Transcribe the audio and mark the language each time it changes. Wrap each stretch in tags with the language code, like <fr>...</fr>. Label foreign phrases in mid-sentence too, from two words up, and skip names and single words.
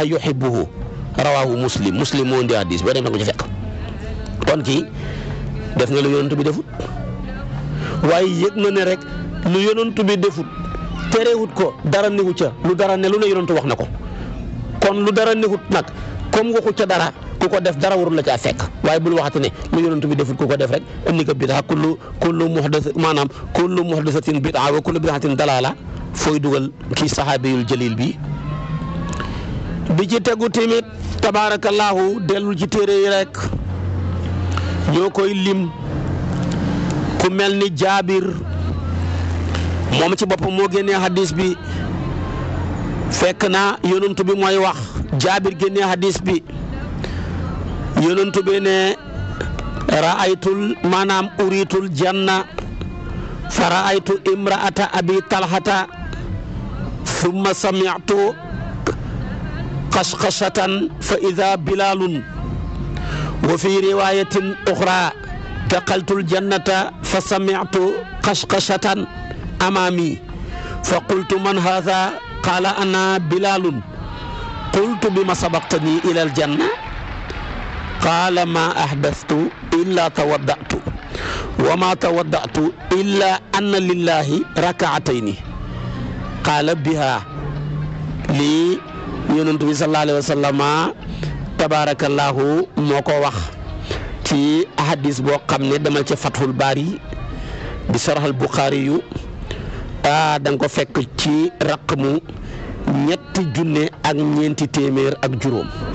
<ar>يحبه رواه مسلم</ar> <wo>moo indi hadis boo dem na ko ci fekk kon kii def nga lu yonent bi defut waaye yëg na ne rek lu yonent bi defut terewut ko dara newu ca lu dara ne lu ne yonent wax na ko kon lu dara newut nag comme waxu ca dara ku ko def dara warul la caa fekk waaye bul waxati ne lu yonent bi defut ku ko def rek indi ko</wo> <ar>بدعة كل محدثة بدعة وكل بدعة ضلالة</ar> <wo>fooy dugal kii</wo> <ar>الصحابي الجليل</ar> <wo>bi ci tegu tamit tabaarakallaahu dellul ci téere yi rek ñoo koy lim ku mel ni Jaabir moom ci boppam moo génnee hadis bi fekk na yonent bi mooy wax Jaabir génnee hadis bi yonent bi ne</wo> <ar>أريت الجنة فرأيت امرأة أبي طلحة ثم سمعت خشخشة فإذا بلال وفي رواية أخرى دخلت الجنة ف سمعت خشخشة أمامي فقلت من هذا قال أنا بلال قلت بما سبقتني إلى الجنة قال ما أحدثت إلا توضأت وما توضأت إلا أن لله ركعتين قال بها لي</ar> <wo>yonent bi</wo> <ar>صلى الله عليه وسلم</ar> <wo>tabarakallahu moo ko wax ci hadis boo xam ne demal ca Fathul Baari bi sarhal Buxaari yu da nga ko fekk ci raqmu 3,400 ak juróom</wo>